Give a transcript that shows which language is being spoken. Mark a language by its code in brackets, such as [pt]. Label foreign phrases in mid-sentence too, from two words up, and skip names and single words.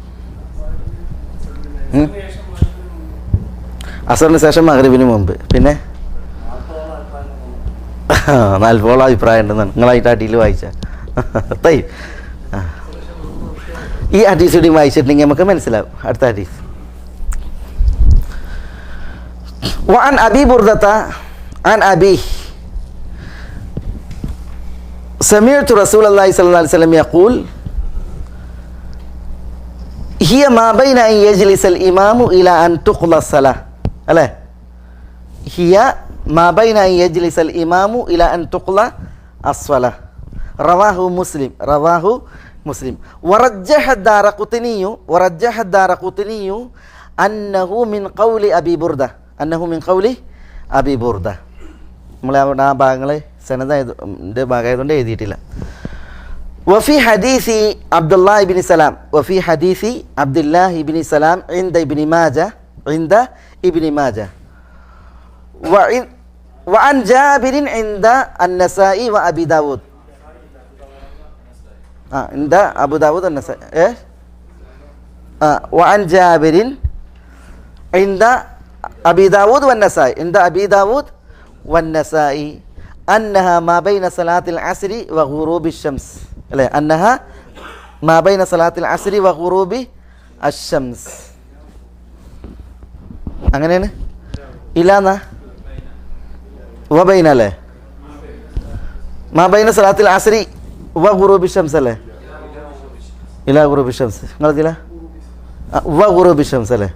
[ml] അസറിന് ശേഷം മഗ്രിബിന് മുമ്പ്. പിന്നെ 40 അഭിപ്രായം ഉണ്ടെന്നാണ് നിങ്ങളായിട്ട് അടിയിൽ വായിച്ച ഈ ഹദീസ് കൂടി വായിച്ചിട്ടുണ്ടെങ്കിൽ നമുക്ക് മനസ്സിലാവും. അടുത്ത ഹദീസ് [ar] وعن أبي بردة عن أبيه سمعت رسول الله صلى الله عليه وسلم يقول هي ما بين أن يجلس الإمام إلى أن تقضى الصلاة ألا هي ما بين أن يجلس الإمام إلى أن تقضى الصلاة رواه مسلم ورجح الدارقطني أنه من قول أبي بردة [ml] നമ്മളെ അവിടെ ആ ഭാഗങ്ങളെ സനദിൻ്റെ ഭാഗമായതുകൊണ്ട് എഴുതിയിട്ടില്ല. [ar] وفي حديث عبد الله بن سلام عند ابن ماجه وعن جابر عند النسائي وأبي داود عند أبو داود النسائي وعن جابر عند أبي داود والنسائي أنها ما بين صلاة العصر وغروب الشمس أنها ما بين صلاة العصر وغروب അശംസ്. [ml] അങ്ങനെയാണ് [ar] إلى أن وبين [ml] അല്ലേ? [ar] ما بين صلاة العصر وغروب الشمس അല്ലേ? إلى غروب الشمس. നിങ്ങളതില وغروب الشمس അല്ലേ?